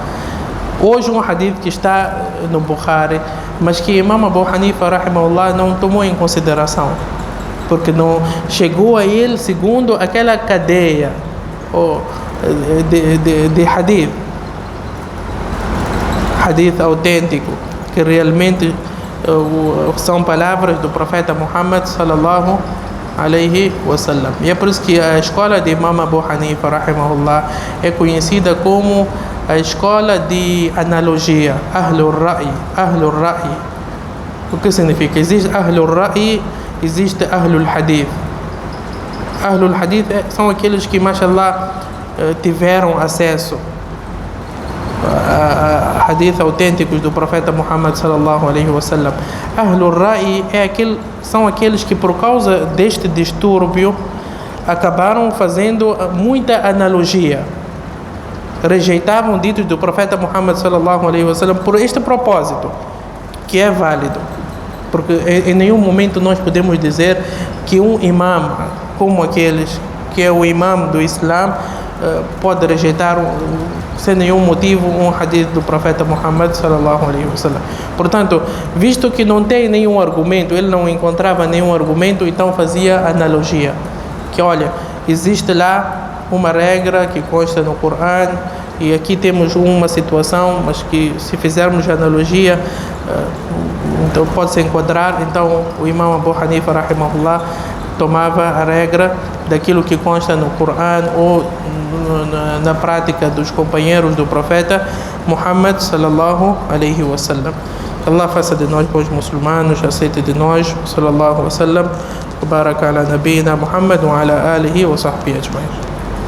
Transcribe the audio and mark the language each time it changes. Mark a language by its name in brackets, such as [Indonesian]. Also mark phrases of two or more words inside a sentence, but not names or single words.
[Portuguese] Hoje um hadith que está no Bukhari, mas que Imam Abu Hanifa rahimahullah não tomou em consideração, porque não chegou a ele segundo aquela cadeia de hadith autêntico, que realmente são palavras do profeta Muhammad [Arabic] صلى الله عليه وسلم. [Portuguese] E é por isso que a escola de Imam Abu Hanifa rahimahullah é conhecida como a escola de analogia, [Arabic] أهل الرأي. [Portuguese] O que significa? Existe [Arabic] أهل الرأي, [Portuguese] existe [Arabic] أهل الحديث. أهل الحديث [Portuguese] são aqueles que, mashallah, tiveram acesso a hadith autênticos do profeta Muhammad [Arabic] صلى الله عليه وسلم. أهل الرأي [Portuguese] são aqueles que, por causa deste distúrbio, acabaram fazendo muita analogia, rejeitavam ditos do profeta Muhammad [Arabic] صلى الله عليه وسلم [Portuguese] por este propósito, que é válido, porque em nenhum momento nós podemos dizer que um imam como aqueles, que é o imam do Islã, pode rejeitar sem nenhum motivo um hadith do profeta Muhammad [Arabic] صلى الله عليه وسلم. [Portuguese] Portanto, visto que não tem nenhum argumento, ele não encontrava nenhum argumento, então fazia analogia, que olha, existe lá uma regra que consta no Corão e aqui temos uma situação, mas que se fizermos analogia, então pode-se enquadrar. Então o Imam Abu Hanifa rahimahullah tomava a regra daquilo que consta no Corão ou na prática dos companheiros do profeta Muhammad [Arabic] صلى الله عليه وسلم. [Portuguese] Allah faça de nós bons muçulmanos, aceite de nós, [Arabic] صلى الله عليه وسلم. بارك على نبينا محمد وعلى آله وصحبه أجمعين.